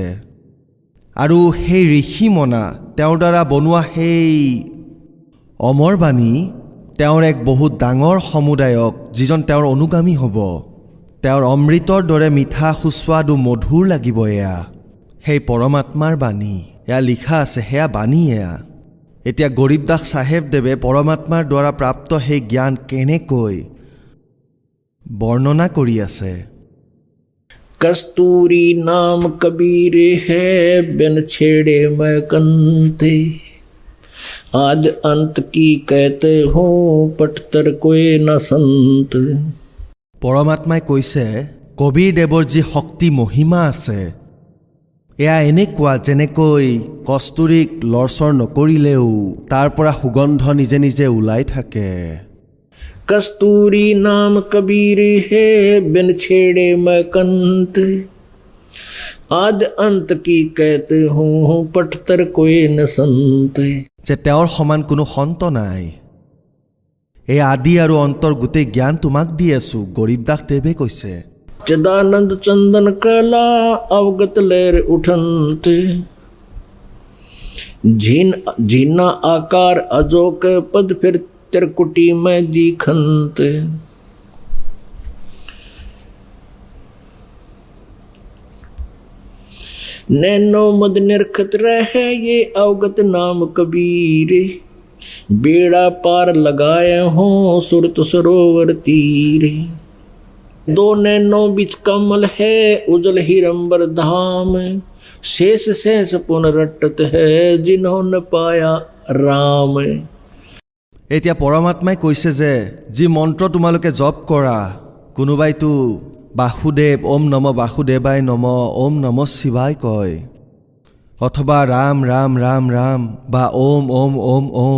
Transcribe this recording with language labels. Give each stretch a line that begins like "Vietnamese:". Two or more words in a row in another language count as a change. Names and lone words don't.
Assamese: আৰু সেই ঋষিমনা, তেওঁৰ দ্বাৰা বনোৱা সেই অমৰবাণী, তেওঁৰ এক বহুত ডাঙৰ সমুদায়ক, যিজন তেওঁৰ অনুগামী হ'ব, তেওঁৰ অমৃতৰ দৰে মিঠা সুস্বাদু মধুৰ লাগিব। এয়া সেই পৰমাত্মাৰ বাণী, এয়া লিখা আছে, সেয়া বাণী এয়া। এতিয়া গৰীবদাস চাহেবদেৱে পৰমাত্মাৰ দ্বাৰা প্ৰাপ্ত সেই জ্ঞান কেনেকৈ বৰ্ণনা কৰি আছে।
Hindi: कस्तूरी नाम कबीर है बिन छेड़े मैं कंते, आज अंत की कहते हूँ पटतर कोई न संत।
Assamese: পৰমাত্মাই কৈছে, কবীৰ দেৱৰ যি শক্তি মহিমা আছে, এয়া এনেকুৱা যেনেকৈ কস্তুৰীক লৰচৰ নকৰিলেও তাৰ পৰা সুগন্ধ নিজে নিজে ওলাই থাকে।
Hindi: कस्तूरी नाम कबीर है बिन छेड़े मैं कंत, आज अंत की कहते हूँ पटतर कोई न संत।
Assamese: যে তেওঁৰ সমান কোনো সন্ত নাই। এই আদি আৰু অন্তৰ গোটেই জ্ঞান তোমাক দি আছো, গৰীবদাস দেৱে কৈছে।
Hindi: चिदानंद चंदन कला अवगत लहर उठनते, झीना आकार अजोक पद फिर त्रिकुटी में दिखंत। नैनो मद निरखत रहे ये अवगत नाम कबीर, बेड़ा पार लगाए हों सुरत सरोवर तीर। दो नैनो बिच कमल है उजल हिरंबर धाम, शेष शेष पुनरटत है जिन्होंने पाया राम।
Assamese: এতিয়া পৰমাত্মাই কৈছে যে যি মন্ত্ৰ তোমালোকে জপ কৰা, কোনোবাইতো বাসুদেৱ,
Sanskrit: ओम नम वासुदेवाय नम, ओम नम शिवाय
Assamese: কয়, অথবা ৰাম ৰাম ৰাম ৰাম বা ওম ওম ওম ওম।